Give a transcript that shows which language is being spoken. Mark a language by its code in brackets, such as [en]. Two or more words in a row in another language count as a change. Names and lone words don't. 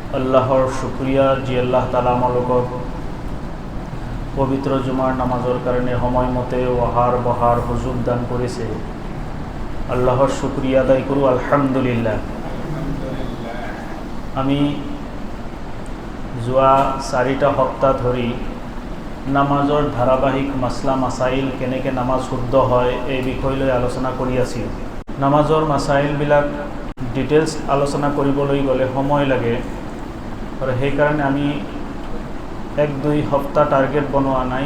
[as] আল্লাহর শুক্রিয়া যে আল্লাহ তাআলা আমালোকক পবিত্র জুমার নামাজের কারণে সময় মতে ওহার বহার হুজুর দান করেছে। আল্লাহর শুক্রিয়া আদায় করু আলহামদুলিল্লাহ। আমি যোৱা 4টা সপ্তাহ ধৰি নামাজৰ ধাৰাবাহিক মাসলা মাসাইল কেনেকৈ নামাজ শুদ্ধ হয় এই বিষয়লৈ আলোচনা কৰি আছোঁ। নামাজৰ মাসাইলবিলাক ডিটেইলছ আলোচনা কৰিবলৈ গ'লে সময় লাগে আৰু সেইকাৰণে আমি 1-2 সপ্তাহ টাৰ্গেট বনোৱা নাই।